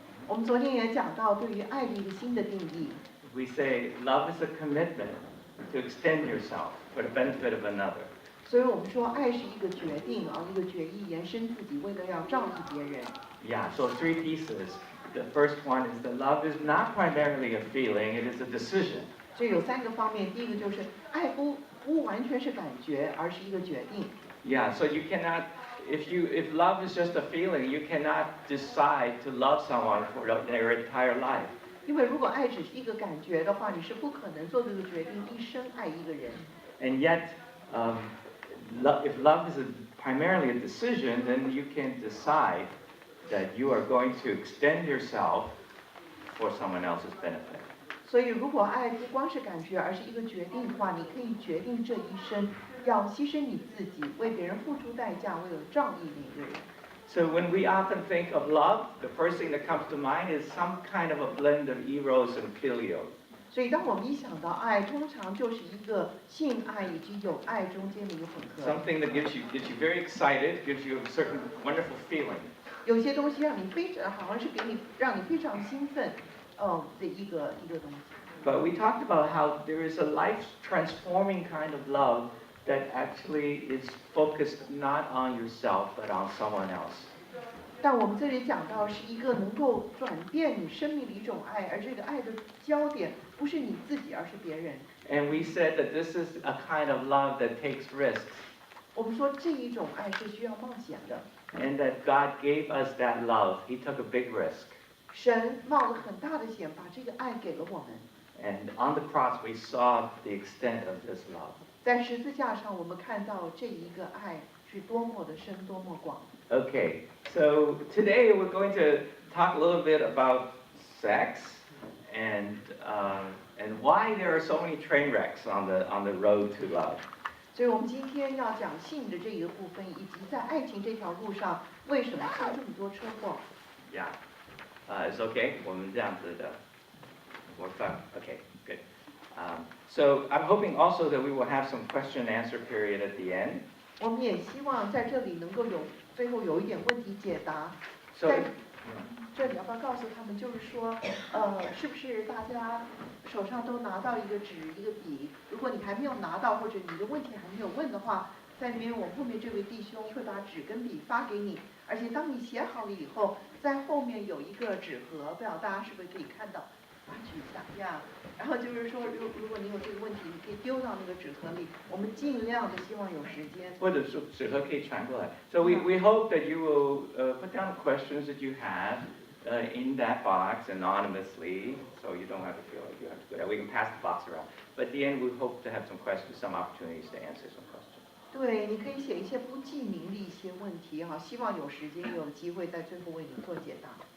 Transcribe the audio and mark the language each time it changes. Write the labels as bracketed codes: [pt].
[zh] 我们昨天也讲到对于爱的一个新的定义。 [en] We say love is a commitment to extend yourself for the benefit of another. [zh] 所以我们说爱是一个决定啊，一个决意，延伸自己，为了要照顾别人。 [en] Yeah, so 3 pieces. The first one is that love is not primarily a feeling, it is a decision. [zh] 所以有3个方面，第一个就是爱不完全是感觉，而是一个决定。 [en] Yeah, so you cannot, if love is just a feeling, you cannot decide to love someone for their entire life. [zh] 因为如果爱只是一个感觉的话，你是不可能做这个决定，一生爱一个人。 [en] And yet, if love is primarily a decision, then you can decide that you are going to extend yourself for someone else's benefit. [zh] 所以，如果爱不光是感觉，而是一个决定的话，你可以决定这一生要牺牲你自己，为别人付出代价，为了仗义另一个人。 [en] So when we often think of love, the first thing that comes to mind is some kind of a blend of eros and phileo. [zh] 所以，当我们一想到爱，通常就是一个性爱以及友爱中间的一个混合。 [en] Something that gets you very excited, gives you a certain wonderful feeling. [zh] 有些东西让你好像是让你非常兴奋，的一个东西。 [en] But we talked about how there is a life-transforming kind of love that actually is focused not on yourself but on someone else. [zh] 但我们这里讲到是一个能够转变你生命的一种爱，而这个爱的焦点不是你自己，而是别人。 [en] And we said that this is a kind of love that takes risks. [zh] 我们说这一种爱是需要冒险的。 [en] And that God gave us that love. He took a big risk. [zh] 神冒了很大的险，把这个爱给了我们。 [en] And on the cross, we saw the extent of this love. [zh] 在十字架上，我们看到这一个爱是多么的深，多么广。 [en] Okay, so today we're going to talk a little bit about sex and why there are so many train wrecks on the road to love. [zh] 所以我们今天要讲性的这一个部分，以及在爱情这条路上为什么出这么多车祸。 [en] Yeah, it's okay. [zh] 我们这样子的 [en] work out. Okay, good. So I'm hoping also that we will have some question and answer period at the end. [zh] 我们也希望在这里能够最后有一点问题解答。 [en] So [zh] 在这里要不要告诉他们，就是说，是不是大家手上都拿到一个纸一个笔？如果你还没有拿到，或者你的问题还没有问的话，在那边我们后面这位弟兄会把纸跟笔发给你，而且当你写好了以后，在后面有一个纸盒，不知道大家是不是可以看到？拿取一下呀。然后就是说，如果你有这个问题，你可以丢到那个纸盒里。我们尽量的希望有时间。或者是纸盒可以传过来。 [en] So we hope that you will put down the questions that you have in that box anonymously, so you don't have to feel like you have to go there. We can pass the box around. But at the end, we hope to have some questions, some opportunities to answer some questions. [zh] 对，你可以写一些不记名的一些问题哈，希望有时间有机会在最后为你做解答。